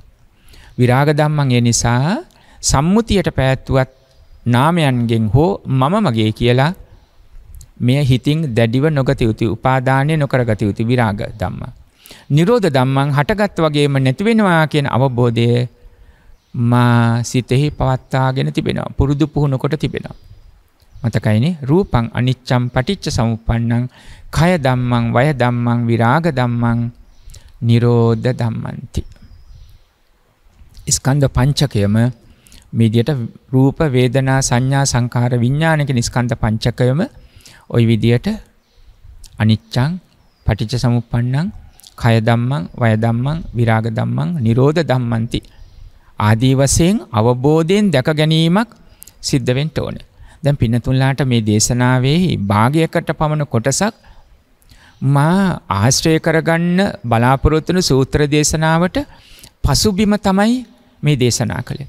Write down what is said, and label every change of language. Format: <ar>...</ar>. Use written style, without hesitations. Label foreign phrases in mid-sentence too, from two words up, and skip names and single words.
<pi>විරාග ධම්මං</pi> <si>ඒ නිසා සම්මුතියට පැවැත්වුවත් නාමයන්ගෙන් හෝ මම මගේ කියලා මෙය හිතින් දැඩිව නොගත යුතු උපාදානය නොකරගත යුතු</si> <pi>විරාග ධම්ම. නිරෝධ ධම්මං</pi> <si>හටගත් වගේම නැති වෙනවා කියන අවබෝධය මා සිතෙහි පවත්වාගෙන තිබෙනවා. පුරුදු පුහුණු කොට තිබෙනවා.</si> <pi>මතකයිනේ රූපං අනිච්ඡං පටිච්ච සමුප්පන්නං කය ධම්මං වය ධම්මං විරාග ධම්මං නිරෝධ ධම්මන්ති.</pi> <si>ස්කන්ධ පංචකයම මේ විදියට රූප වේදනා සංඥා සංකාර විඥාන කියන ස්කන්ධ පංචකයම ওই විදියට</si> <pi>අනිච්ඡං පටිච්ච සමුප්පන්නං කය ධම්මං වය ධම්මං විරාග ධම්මං නිරෝධ ධම්මන්ති</pi> <si>ආදී වශයෙන් අවබෝධයෙන් දැක ගැනීමක් සිද්ධ වෙන්න ඕනේ. දැන් පින්නතුන්ලාට මේ දේශනාවේ භාගයකට පමණ කොටසක් මා ආශ්‍රය කරගන්න බලාපොරොත්තු වන සූත්‍ර දේශනාවට පසුබිම තමයි මේ දේශනා කළේ.</si>